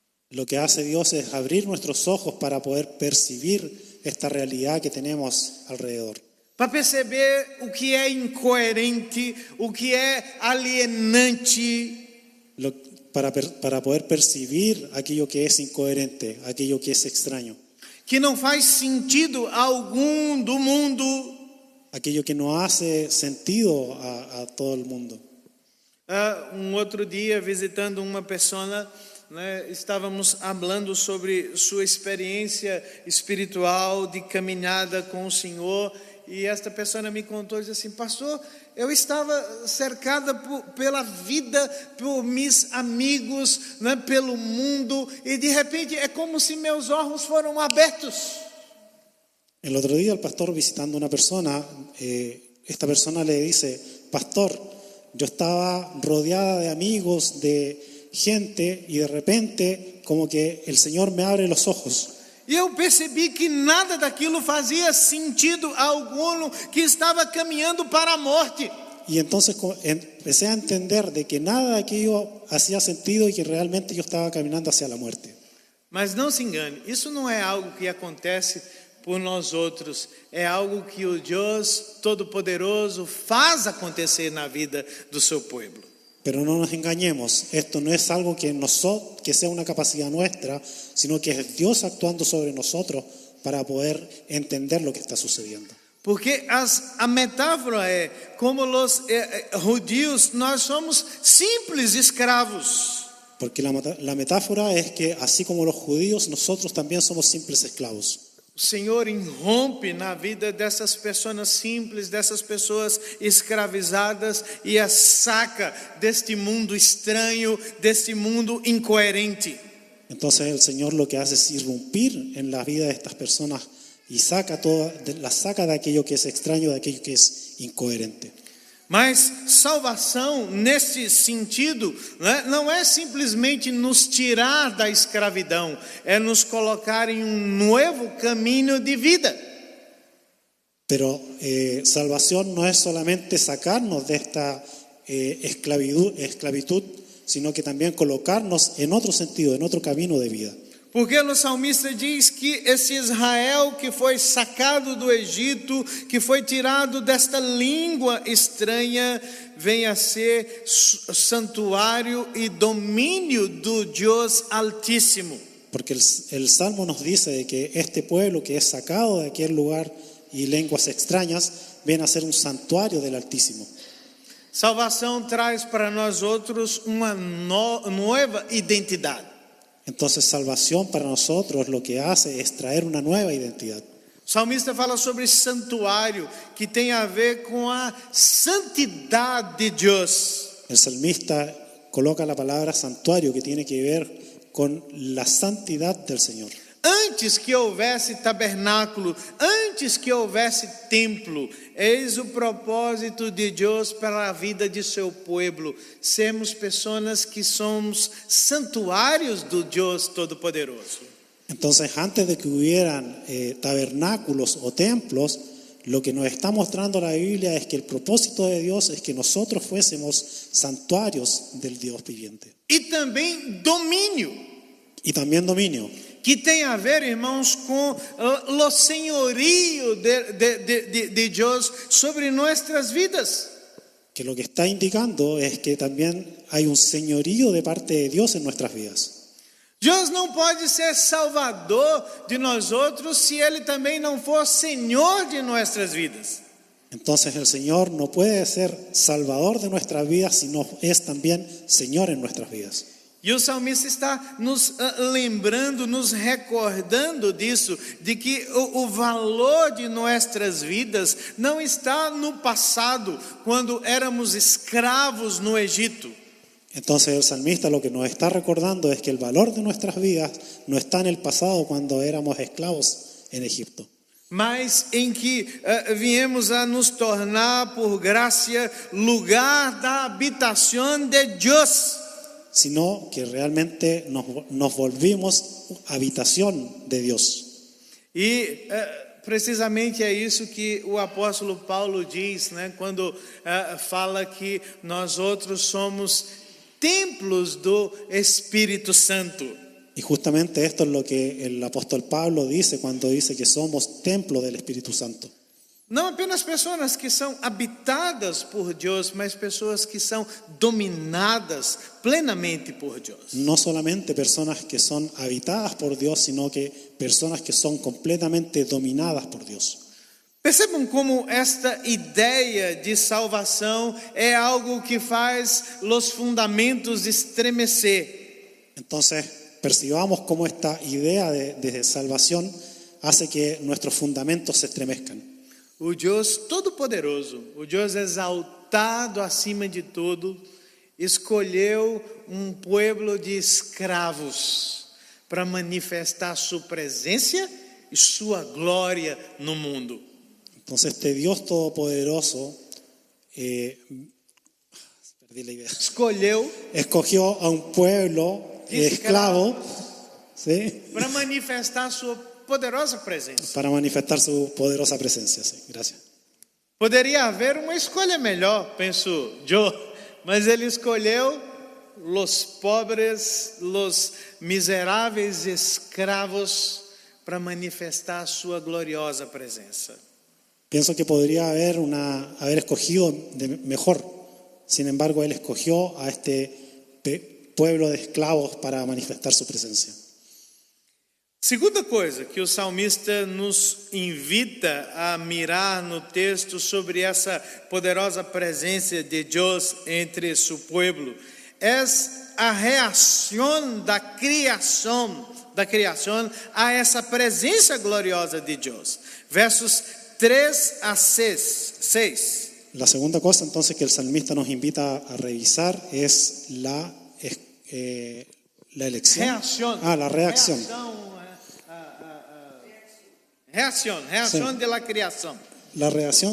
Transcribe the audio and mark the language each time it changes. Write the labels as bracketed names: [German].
[Spanish] Lo que hace Dios es abrir nuestros ojos para poder percibir esta realidad que tenemos alrededor. [Portuguese] Para perceber o que é incoerente, o que é alienante. [Spanish] Para poder percibir aquello que es incoherente, aquello que es extraño. [Portuguese] Que não faz sentido algum do mundo. [Spanish] Aquello que no hace sentido a todo el mundo. [Portuguese] Outro dia, visitando uma pessoa, né, estávamos falando sobre sua experiência espiritual de caminhada com o Senhor, e esta pessoa me contou, disse assim: pastor, eu estava cercada pela vida, por meus amigos, né, pelo mundo, e de repente é como se meus olhos foram abertos. [Spanish] El otro día el pastor visitando a una persona, esta persona le dice: pastor, yo estaba rodeada de amigos, de gente, y de repente como que el Señor me abre los ojos. [Portuguese] E eu percebi que nada daquilo fazia sentido algum, que estava caminhando para a morte. [Spanish] Y entonces empecé a entender de que nada de aquello hacía sentido y que realmente yo estaba caminando hacia la muerte. [Portuguese] Mas não se engane, isso não é algo que acontece por nós outros, é algo que o Deus Todo-Poderoso faz acontecer na vida do seu povo. [Spanish] Pero no nos engañemos, esto no es algo que sea una capacidad nuestra, sino que es Dios actuando sobre nosotros para poder entender lo que está sucediendo. [Portuguese] Porque a metáfora é como os judíos, nós somos simples escravos. [Spanish] Porque la metáfora es que así como los judíos, nosotros también somos simples esclavos. [Portuguese] O Senhor irrompe na vida dessas pessoas simples, dessas pessoas escravizadas, e as saca deste mundo estranho, deste mundo incoerente. [Spanish] Entonces el Señor lo que hace es irrumpir en la vida de estas personas y la saca de aquello que es extraño, de aquello que es incoherente. [Portuguese] Mas salvação, nesse sentido, né, não é simplesmente nos tirar da escravidão, é nos colocar em novo caminho de vida. [Spanish] Pero salvación no es solamente sacarnos de esta esclavitud, sino que también colocarnos en otro sentido, en otro camino de vida. [Portuguese] Porque o salmista diz que esse Israel que foi sacado do Egito, que foi tirado desta língua estranha, vem a ser santuário e domínio do Deus Altíssimo. [Spanish] Porque el Salmo nos dice de que este pueblo que es sacado de aquel lugar y lenguas extrañas, viene a ser un santuario del Altísimo. [Portuguese] Salvação traz para nós outros uma nova identidade. [Spanish] Entonces salvación para nosotros lo que hace es traer una nueva identidad. [Portuguese] O salmista fala sobre santuário, que tem a ver com a santidade de Deus. [Spanish] El salmista coloca la palabra santuario, que tiene que ver con la santidad del Señor. [Portuguese] Antes que houvesse tabernáculo, antes que houvesse templo, eis o propósito de Deus para a vida de seu povo, sermos pessoas que somos santuários do Deus Todo-Poderoso. [Spanish] Entonces, antes de que hubieran tabernáculos o templos, lo que nos está mostrando la Biblia es que el propósito de Dios es que nosotros fuésemos santuarios del Dios viviente. [Portuguese] E também domínio. [Spanish] Y también dominio. [Portuguese] Que tem a ver, irmãos, com o senhorio de Deus sobre nossas vidas. [Spanish] Que lo que está indicando es que también hay un señorío de parte de Dios en nuestras vidas. [Portuguese] Deus não pode ser salvador de nós outros se Ele também não for Senhor de nossas vidas. [Spanish] Entonces el Señor no puede ser salvador de nuestras vidas, sino es también Señor en nuestras vidas. [Portuguese] E o salmista está nos lembrando, nos recordando disso, de que o valor de nossas vidas não está no passado, quando éramos escravos no Egito. [Spanish] Entonces el salmista lo que nos está recordando es que el valor de nuestras vidas no está en el pasado, cuando éramos esclavos en Egipto, [Portuguese] mas em que viemos a nos tornar por graça lugar da habitação de Deus. [Spanish] sino que realmente nos volvimos habitación de Dios. [Portuguese] E precisamente é isso que o apóstolo Paulo diz, né, quando fala que nós outros somos templos do Espírito Santo. [Spanish] Y justamente esto es lo que el apóstol Pablo dice cuando dice que somos templo del Espíritu Santo. [Portuguese] Não apenas pessoas que são habitadas por Deus, mas pessoas que são dominadas plenamente por Deus. [Spanish] No solamente personas que son habitadas por Dios, sino que personas que son completamente dominadas por Dios. [Portuguese] Percebam como esta ideia de salvação é algo que faz os fundamentos estremecer. [Spanish] Entonces, percibamos cómo esta idea de salvación hace que nuestros fundamentos se estremezcan. [Portuguese] O Deus Todo-Poderoso, o Deus exaltado acima de tudo, escolheu pueblo de escravos para manifestar sua presença e sua glória no mundo. [Spanish] Entonces, este Dios Todopoderoso perdí la idea. Escogió a un pueblo esclavo, ¿sí? [Portuguese] Para manifestar sua poderosa presença. [Spanish] Para manifestar su poderosa presencia. Sí, gracias. [Portuguese] Poderia haver uma escolha melhor, penso eu, mas ele escolheu os pobres, os miseráveis escravos para manifestar sua gloriosa presença. [Spanish] Pienso que podría haber escogido mejor. Sin embargo, él escogió a este pueblo de esclavos para manifestar su presencia. [Portuguese] Segunda coisa que o salmista nos [Spanish] invita a mirar [Portuguese] no texto sobre essa poderosa presença de Deus entre seu povo é a reação da criação a essa presença gloriosa de Deus. Versos 3 a 6. [Spanish] La segunda cosa entonces que el salmista nos invita a revisar es la elección. La reacción. [Portuguese] Reação [Spanish] Sí. de la criação. La reacción